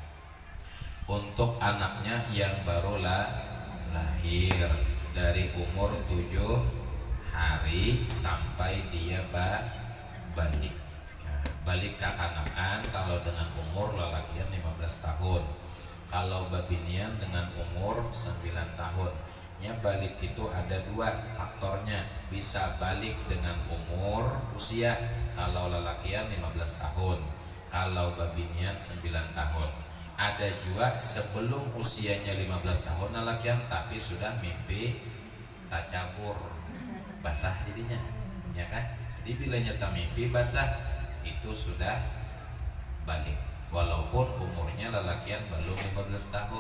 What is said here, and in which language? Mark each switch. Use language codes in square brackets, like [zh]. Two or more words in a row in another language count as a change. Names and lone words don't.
[id] Untuk anaknya yang baru lahir dari umur 7 hari sampai dia balik. Nah, balik kekanakan kalau dengan umur lelakian 15 tahun. Kalau babinian dengan umur 9 tahun. Ya, balik itu ada 2 faktornya. Bisa balik dengan umur usia, kalau lelakian 15 tahun, kalau babinian 9 tahun. Ada juga sebelum usianya 15 tahun lelakian tapi sudah mimpi tajabur, basah jadinya, ya kan? Jadi bila nyata mimpi basah itu sudah balik, walaupun umurnya lelakian belum 15 tahun.